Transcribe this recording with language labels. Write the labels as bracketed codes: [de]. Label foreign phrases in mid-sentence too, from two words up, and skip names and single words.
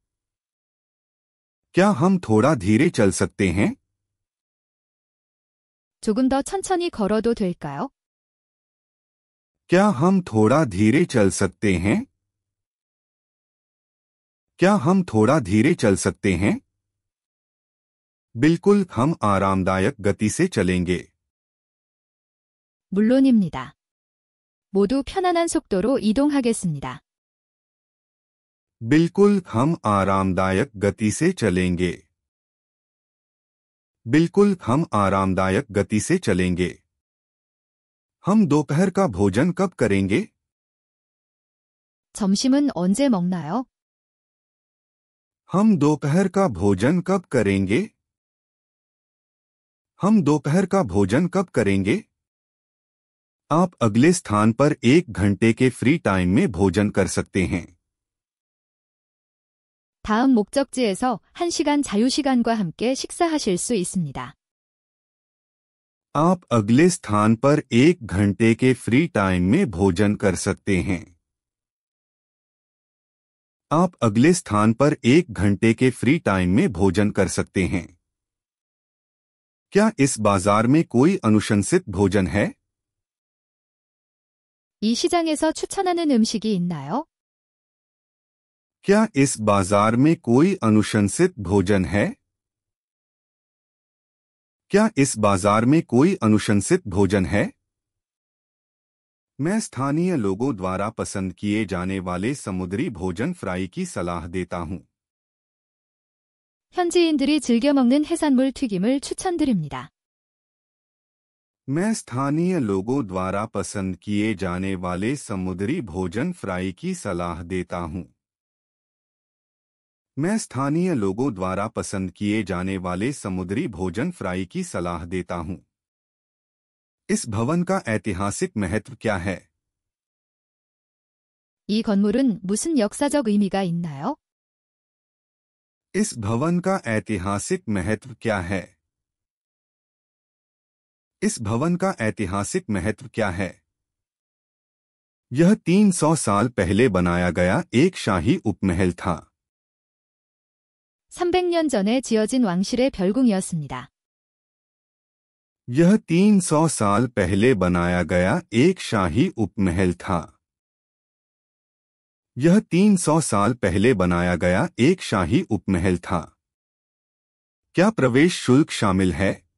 [hi] क्या हम थोड़ा धीरे चल सकते हैं? [ko] 조금 더 천천히 걸어도 될까요? [hi] क्या हम थोड़ा धीरे चल सकते हैं? क्या हम थोड़ा धीरे चल सकते हैं? बिल्कुल, हम आरामदायक गति से चलेंगे। [ko] 물론입니다. 모두 편안한 속도로 이동하겠습니다. [hi] बिल्कुल, हम आरामदायक गति से चलेंगे। बिल्कुल, हम आरामदायक गति से चलेंगे। हम दोपहर का भोजन कब करेंगे? [ko] 점심은 언제 먹나요? [hi] हम दोपहर का भोजन कब करेंगे? हम दोपहर का भोजन कब करेंगे? आप अगले स्थान पर 1 घंटे के [en] free time [hi] में भोजन कर सकते हैं। [ko] 다음 목적지에서 1시간 자유시간과 함께 식사하실 수 있습니다. [hi] आप अगले स्थान पर 1 घंटे के [en] free time [hi] में भोजन कर सकते हैं। आप अगले स्थान पर 1 घंटे के [en] free time [hi] में भोजन कर सकते हैं। क्या इस बाजार में कोई अनुशंसित भोजन है? [ko] 이 시장에서 추천하는 음식이 있나요? [hi] क्या इस बाजार में कोई अनुशंसित भोजन है? क्या इस बाजार में कोई अनुशंसित भोजन है? मैं स्थानीय लोगों द्वारा पसंद किए जाने वाले समुद्री भोजन फ्राई की सलाह देता हूं। [ko] 현지인들이 즐겨 먹는 해산물 튀김을 추천드립니다. [hi] मैं स्थानीय लोगों द्वारा पसंद किए जाने वाले समुद्री भोजन फ्राई की सलाह देता हूं। मैं स्थानीय लोगों द्वारा पसंद किए जाने वाले समुद्री भोजन फ्राई की सलाह देता हूं। इस भवन का ऐतिहासिक महत्व क्या है? [ko] 이 건물은 무슨 역사적 의미가 있나요? [hi] इस भवन का ऐतिहासिक महत्व क्या है? इस भवन का ऐतिहासिक महत्व क्या है? यह 300 साल पहले बनाया गया एक शाही उपमहल था। [ko] 300년 전에 지어진 왕실의 별궁이었습니다. [hi] यह 300 साल पहले बनाया गया एक शाही उपमहल था। यह 300 साल पहले बनाया गया एक शाही उपमहल था। क्या प्रवेश शुल्क शामिल है?